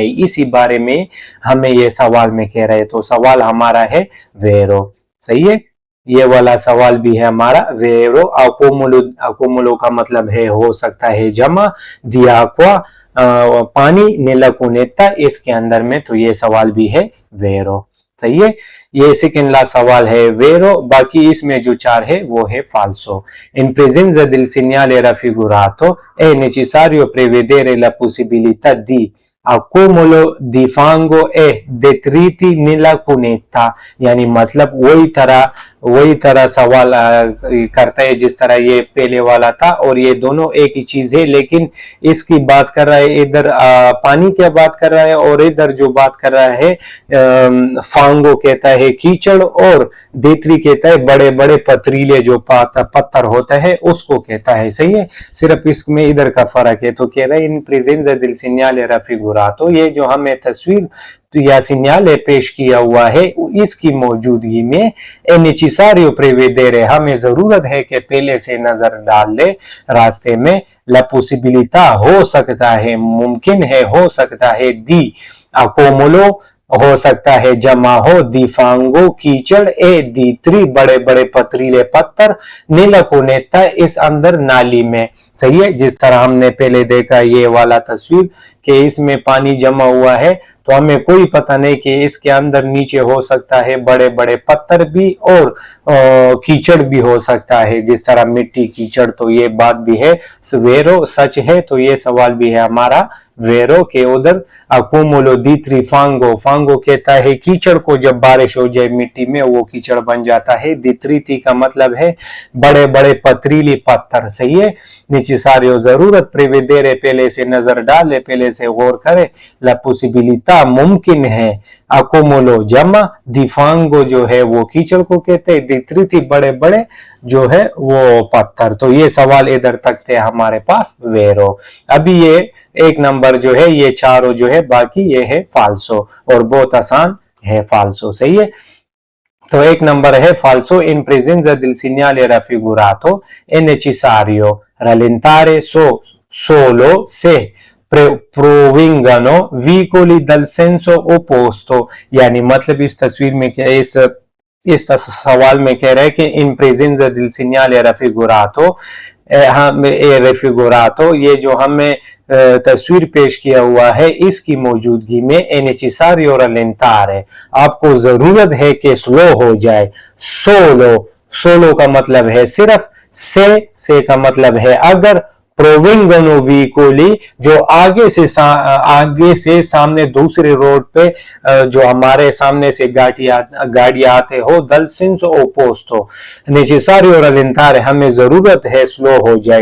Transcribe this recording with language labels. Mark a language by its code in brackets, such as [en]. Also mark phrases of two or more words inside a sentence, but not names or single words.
[hi] इसी बारे में हमें ये सवाल में कह रहे हैं, तो सवाल हमारा है वेरो, सही है। ये वाला सवाल भी है हमारा वेरो। accumulo का मतलब है हो सकता है जमा, [it] di acqua [hi] पानी, [it] nella cunetta [hi] इसके अंदर में, तो ये सवाल भी है वेरो, सही है। ये सेकंड लास्ट सवाल है वेरो, बाकी इसमें जो चार है वो है फाल्सो। [it] In presenza del segnale raffigurato è necessario prevedere la possibilità di accumulo di fango e detriti nella cunetta, [hi] यानी मतलब वही तरह सवाल करता है जिस तरह ये पहले वाला था, और ये दोनों एक ही चीज है, लेकिन इसकी बात कर रहा है इधर पानी की बात कर रहा है, और इधर जो बात कर रहा है फांगो कहता है कीचड़, और देत्री कहता है बड़े बड़े पथरीले जो पत्थर होता है उसको कहता है, सही है। सिर्फ इसमें इधर का फर्क है। तो कह रहा है [it] in presenza del segnale raffigurato, [hi] ये जो हमें तस्वीर या सिग्नल पेश किया हुआ है, इसकी मौजूदगी में [it] è necessario prevedere, [hi] हमें जरूरत है कि पहले से नजर डाल ले रास्ते में, [it] la possibilità [hi] हो सकता है, मुमकिन है, हो सकता है, [it] di accumulo [hi] हो सकता है जमा हो, [it] di fango [hi] कीचड़, [it] e detriti [hi] बड़े बड़े पथरीले पत्थर, [it] nella cunetta [hi] इस अंदर नाली में, सही है। जिस तरह हमने पहले देखा ये वाला तस्वीर कि इसमें पानी जमा हुआ है, तो हमें कोई पता नहीं कि इसके अंदर नीचे हो सकता है बड़े बड़े पत्थर भी और कीचड़ भी हो सकता है, जिस तरह मिट्टी कीचड़, तो ये बात भी है वेरो, सच है। तो ये सवाल भी है हमारा वेरो के उधर [it] accumulo di trifango, [hi] फांगो कहता है कीचड़ को, जब बारिश हो जाए मिट्टी में वो कीचड़ बन जाता है। दित्रिति का मतलब है बड़े बड़े पथरीली पत्थर, सही है। necessario जरूरत, prevedere पहले से नजर डाले, पहले से गौर करे, [it] la possibilità [hi] मुमकिन है, accumulo जमा, [it] di fango [hi] जो है वो कीचड़ को कहते हैं, दित्रिति बड़े बड़े जो है वो पत्थर। तो ये सवाल इधर तक थे हमारे पास वेरो। अभी ये एक नंबर जो है, ये चारों जो है बाकी ये है फाल्सो, और बहुत आसान है फाल्सो, सही है। तो एक नंबर है फाल्सो। [it] इन presenza del segnale raffigurato è necessario rallentare solo se provengano veicoli dal senso opposto, [hi] यानी मतलब इस तस्वीर में क्या, इस सवाल में कह रहे हैं कि [it] in presenza del segnale raffigurato [hi] हम रेफिगुरातो, ये जो हमें तस्वीर पेश किया हुआ है, इसकी मौजूदगी में [it] è necessario rallentare, [hi] आपको जरूरत है कि स्लो हो जाए। सोलो का मतलब है सिर्फ, से का मतलब है अगर, [it] provengano veicoli [hi] जो आगे से सामने दूसरे रोड पे जो हमारे सामने से गाड़ी आते हो, [it] dal senso opposto, necessario rallentare, [hi] हमें जरूरत है स्लो हो जाए।